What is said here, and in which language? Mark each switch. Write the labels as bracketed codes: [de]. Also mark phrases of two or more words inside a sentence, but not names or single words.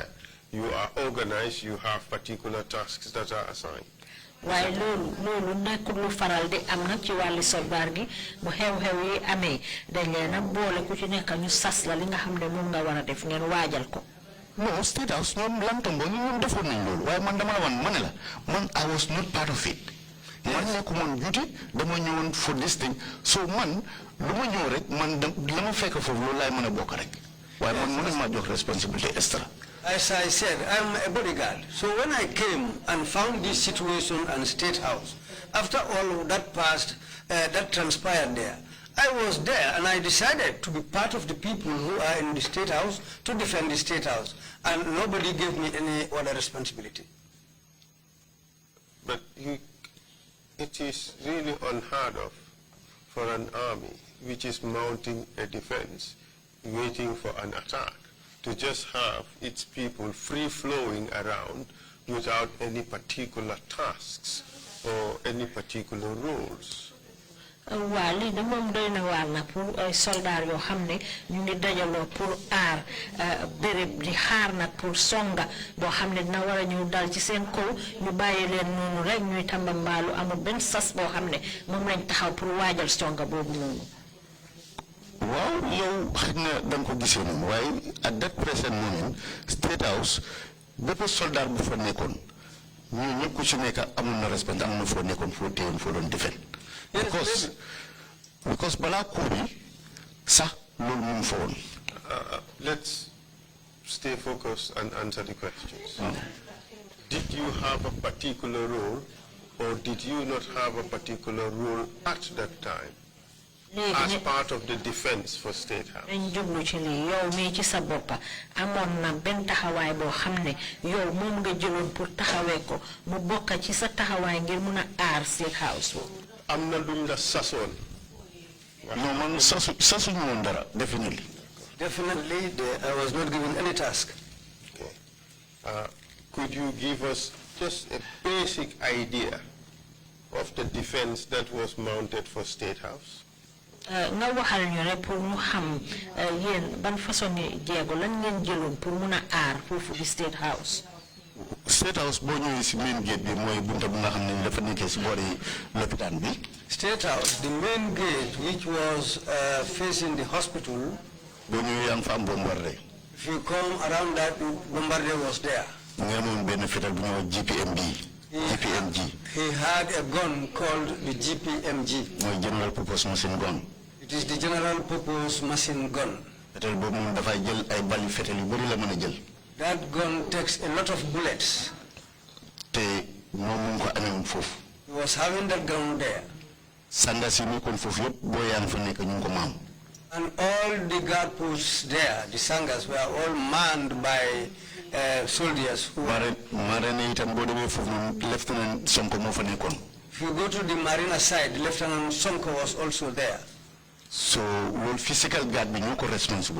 [en] You are organized. You have particular tasks that are assigned. [wo] Why loolu nekkul lu faral di am nag ci wàlli soldaar gi bu xew-xew yi amee dañ leen a boole ku ci nekk ñu sas la li nga xam ne moom nga war a def ngeen waajal ko. No, State House ñoom lantombo ñoom defoon nañ loolu waaye man dama la wan ma ne la man [en] I was not part of it. [wo] Man nekkumoon duty dama ñëwoon [en] for this thing [wo] so man lu ma ñëw rek man la ma fekk foofu loolu laay mën a bokk rek waaye man mën ma jox [fr] responsabilité extra. [en] As I said, I'm a bodyguard. So when I came and found this situation and State House, after all that that transpired there, I was there and I decided to be part of the people who are in the State House to defend the State House. And nobody gave me any other responsibility. But it is really unheard of for an army which is mounting a defense, waiting for an attack, to just have its people free-flowing around without any particular tasks or any particular rules. [wo] Wali de moom doy na waar na pour ay soldat yoo xam ne ñu ngi dajaloo pour aar béréb di xaar nag pour songa boo xam ne dina war a ñëw dal ci seen kaw ñu bàyyi leen noonu rek ñuy tambambaalu amul benn sas boo xam ne moom lañ taxaw pour waajal songa boobu noonu. Waaw yow xëy na da nga ko gisee noonu waaye [en] at that present moment [wo] State House bépp soldat bu fa nekkoon ñu ñëpp ku ci nekk amul na respect am na foo nekkoon foo téyoon foo doon defend because bala ko bi sax loolu mu fa woon. [en] Let's stay focused and answer the questions. Did you have a particular role or did you not have a particular role at that time as part of the defense for State House? [wo] dañ jublu ci lii yow mii ci sa boppa amoon na benn taxawaay boo xam ne yow moom nga jëloon pour taxawee ko mu bokk ci sa taxawaay ngir mun a aar State House. am na luñ la sasoon. No, man, sasu ñu woon dara definitely. [en] Definitely, I was not given any task. Okay. Could you give us just a basic idea of the defense that was mounted for State House? [wo] nga waxal ñu rek pour ñu xam yéen ban façon jéego lan ngeen jëloon pour mun a aar foofu di State House. State House boo ñëwee si [en] main gate [wo] bi mooy bunta bu nga xam ne dafa nekkee si boori lopitaan bi. [en] State House, the main gate which was facing the hospital. [wo] boo ñëwee yaa ngi fa am Bombardier. [en] If you come around that, Bombardier was there. [wo] nga amoon benn fetal bu ñëw GPMG. [en] He had a gun called the GPMG. [wo] mooy [en] General Purpose Machine Gun. It is the General Purpose Machine Gun. [wo] fetal boobu moom dafay jël ay bali fetal yu bëri la mën a jël. [en] That gun takes a lot of bullets. [wo] te moom mu ngi ko amee foofu. [en] He was having that gun there. [wo] sanga si nekkoon foofu yëpp boo yaa ngi fa nekk ñu ngi ko maam. [en] And all the guard posts there, the sangas, were all manned by soldiers. If you go to the Marina side, Lieutenant Sonko was also there. So, the physical guard be not responsible.